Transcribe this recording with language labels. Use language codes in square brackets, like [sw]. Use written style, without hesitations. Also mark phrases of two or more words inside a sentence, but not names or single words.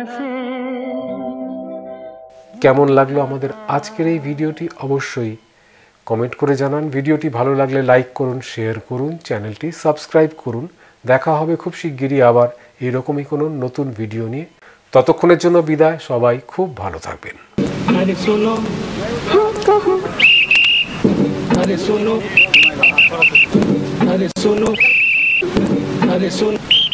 [bn] কেমন লাগলো আমাদের আজকের এই ভিডিওটি অবশ্যই কমেন্ট করে জানান। ভিডিওটি ভালো লাগলে লাইক করুন, শেয়ার করুন, চ্যানেলটি সাবস্ক্রাইব করুন। দেখা হবে খুব শিগগিরই আবার এরকমই কোনো নতুন ভিডিও নিয়ে। ততক্ষণের জন্য বিদায়, সবাই খুব ভালো থাকবেন। [hi] अरे सुनो अरे सुनो अरे सुनो अरे सुनो